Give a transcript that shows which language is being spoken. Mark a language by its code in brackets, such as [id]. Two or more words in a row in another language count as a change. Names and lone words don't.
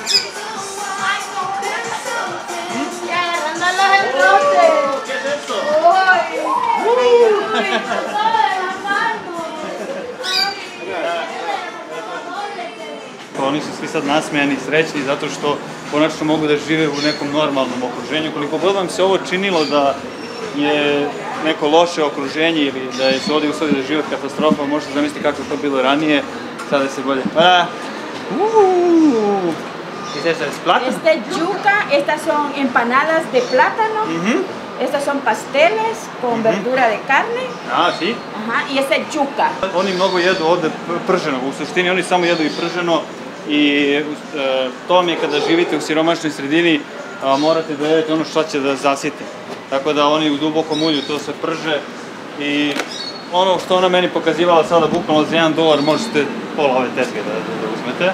[sr] Oni su svi sad nasmejani, srećni, zato što konačno mogu da žive u nekom normalnom okruženju. Koliko god vam se ovo činilo da je neko loše okruženje ili da je se ovdje uslovi da život katastrofa, možete zamisliti kako je to bilo ranije, sada se bolje. [es] ¿Qué es eso? ¿Es plátano? Esta es yuca, estas son empanadas de plátano, estas son pasteles con verdura de carne. Ah, sí? Ajá, y esta es yuca. [sr] Oni mnogo jedu ovde prženo, u suštini oni samo jedu i prženo i to vam je kada živite u siromašnoj sredini, morate da jedete ono što će da zasiti. Tako da oni u dubokom ulju to se prže i ono što ona meni pokazivala sada bukvalno za $1 možete pola ove tetke da uzmete.